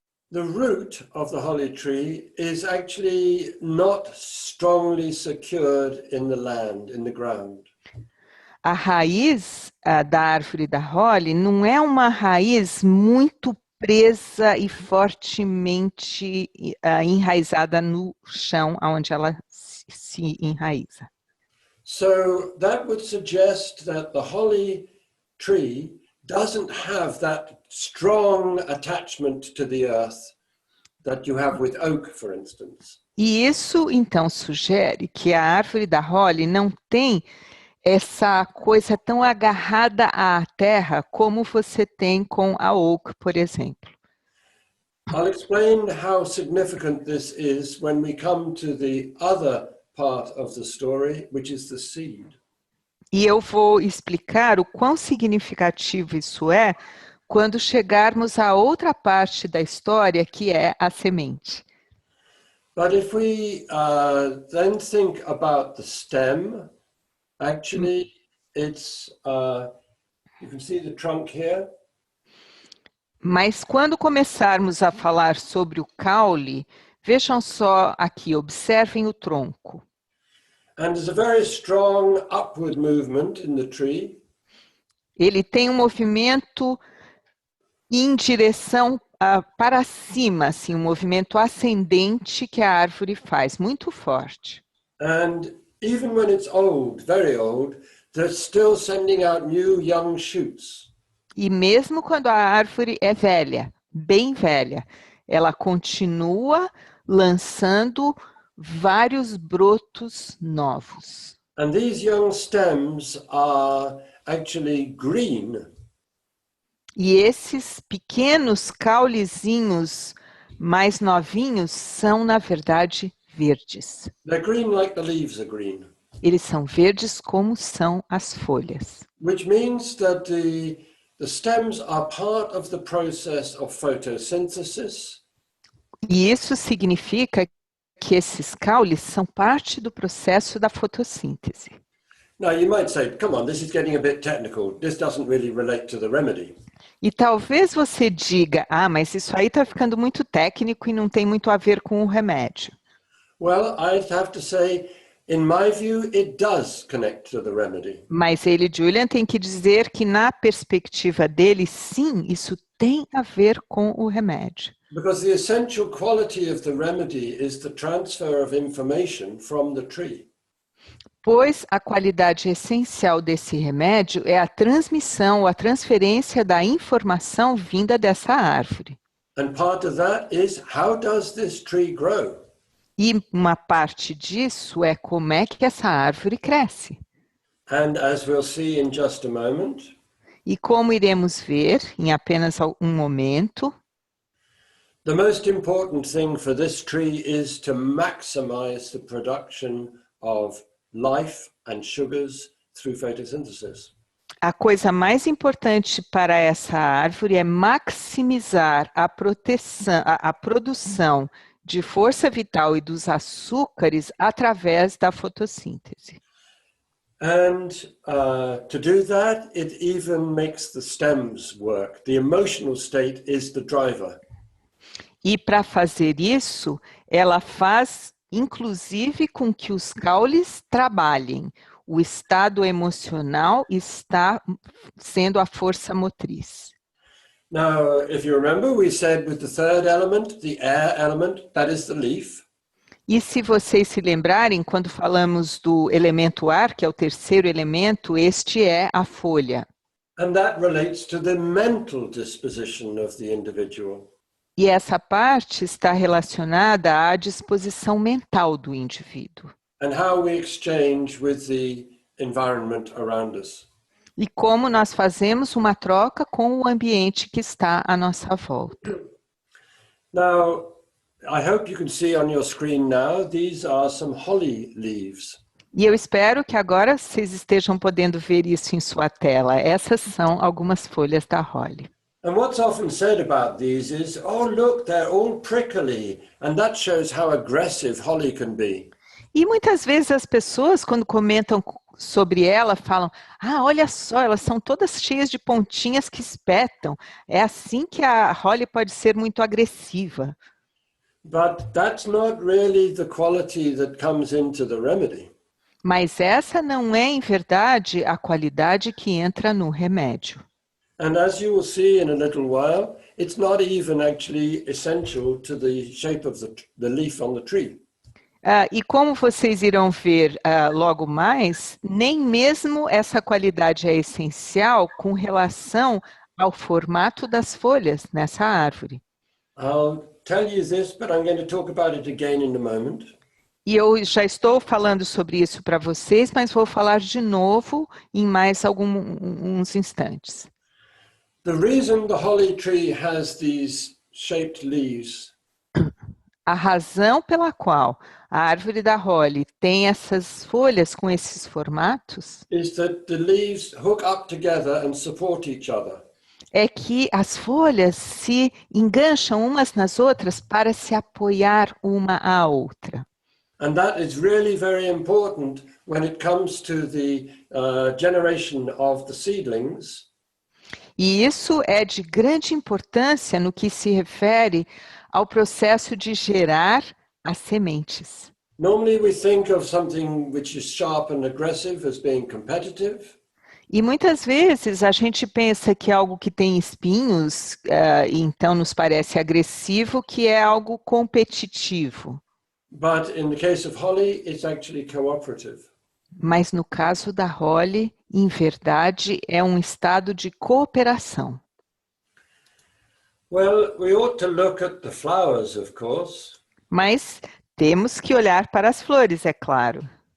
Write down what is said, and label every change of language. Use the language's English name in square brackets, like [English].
[English] The root of the holly tree is actually not strongly secured in the land, in the ground. [Portuguese] A raiz da árvore da holly não é uma raiz muito presa e fortemente enraizada no chão, onde ela se enraiza. [English] So that would suggest that the holly tree doesn't have that strong attachment to the earth that you have with oak, for instance. [Portuguese] E isso, então, sugere que a árvore da holly não tem essa coisa tão agarrada à terra como você tem com a oak, por exemplo. [English] I'll explain how significant this is when we come to the other part of the story, which is the seed. [Portuguese] E eu vou explicar o quão significativo isso é quando chegarmos à outra parte da história, que é a semente. [English] But if we then think about the stem, actually it's, you can see the trunk here. [Portuguese] Mas quando começarmos a falar sobre o caule, vejam só aqui, observem o tronco. [English] And there's a very strong upward movement in the tree. [Portuguese] Ele tem um movimento em direção para cima, assim, um movimento ascendente que a árvore faz, muito forte. [English] And even when it's old, very old, they're still sending out new young shoots. [Portuguese] E mesmo quando a árvore é velha, bem velha, ela continua lançando vários brotos novos. [English] And these young stems are actually green. [Portuguese] E esses pequenos caulezinhos mais novinhos são, na verdade, verdes. [English] They're green like the leaves are green. [Portuguese] Eles são verdes como são as folhas. [English] Which means that the stems are part of the process of photosynthesis. [Portuguese] E isso significa que esses caules são parte do processo da fotossíntese. [English] Now you might say, come on, this is getting a bit technical. This doesn't really relate to the remedy. [Portuguese] E talvez você diga, mas isso aí está ficando muito técnico e não tem muito a ver com o remédio. [English] Well, I'd have to say, in my view, it does connect to the remedy. [Portuguese] Mas ele, Julian, tem que dizer que na perspectiva dele, sim, isso tem a ver com o remédio. [English] Because the essential quality of the remedy is the transfer of information from the tree. [Portuguese] Pois a qualidade essencial desse remédio é a transmissão, a transferência da informação vinda dessa árvore. [English] And part of that is, how does this tree grow? [Portuguese] E uma parte disso é como é que essa árvore cresce. [English] And as we'll see in just a moment, [Portuguese] E como iremos ver em apenas um momento, [English] the most important thing for this tree is to maximize the production of life and sugars through photosynthesis. [Portuguese] a coisa mais importante para essa árvore é maximizar a produção de força vital e dos açúcares através da fotossíntese. [English] And to do that, it even makes the stems work. The emotional state is the driver. [Portuguese] E para fazer isso, ela faz, inclusive, com que os caules trabalhem. O estado emocional está sendo a força motriz. [English] Now, if you remember, we said with the third element, the air element, that is the leaf. [Portuguese] E se vocês se lembrarem, quando falamos do elemento ar, que é o terceiro elemento, este é a folha. [English] And that relates to the mental disposition of the individual. [Portuguese] E essa parte está relacionada à disposição mental do indivíduo. [English] And how we exchange with the environment around us. [Portuguese] E como nós fazemos uma troca com o ambiente que está à nossa volta. [English] Now, I hope you can see on your screen now, these are some holly leaves. [Portuguese] E eu espero que agora vocês estejam podendo ver isso em sua tela. Essas são algumas folhas da holly. [English] And what's often said about these is, oh look, they're all prickly, and that shows how aggressive holly can be. [Portuguese] E muitas vezes as pessoas, quando comentam sobre ela, falam, olha só, elas são todas cheias de pontinhas que espetam. É assim que a holly pode ser muito agressiva. [English] But that's not really the quality that comes into the remedy. [Portuguese] Mas essa não é, em verdade, a qualidade que entra no remédio. [English] And as you will see in a little while, it's not even actually essential to the shape of the leaf on the tree. [Portuguese] E como vocês irão ver logo mais, nem mesmo essa qualidade é essencial com relação ao formato das folhas nessa árvore. [English] I'll tell you this, but I'm going to talk about it again in a moment. [Portuguese] E eu já estou falando sobre isso para vocês, mas vou falar de novo em mais alguns instantes. [English] The reason the holly tree has these shaped leaves [Portuguese] A razão pela qual a árvore da Holly tem essas folhas com esses formatos [English] is that the leaves hook up together and support each other. [Portuguese] é que as folhas se engancham umas nas outras para se apoiar uma à outra. [English] And that is really very important when it comes to the generation of the seedlings, [Portuguese] E isso é de grande importância no que se refere ao processo de gerar as sementes. [English] Normally we think of something which is sharp and aggressive as being competitive, [Portuguese] E muitas vezes a gente pensa que algo que tem espinhos, e então nos parece agressivo, que é algo competitivo. [English] but in the case of holly, it's actually cooperative. [Portuguese] Mas no caso da Holly, em verdade, é um estado de cooperação. [English] Well, we ought to look at the flowers, of course, [Portuguese] Mas temos que olhar para as flores, é claro.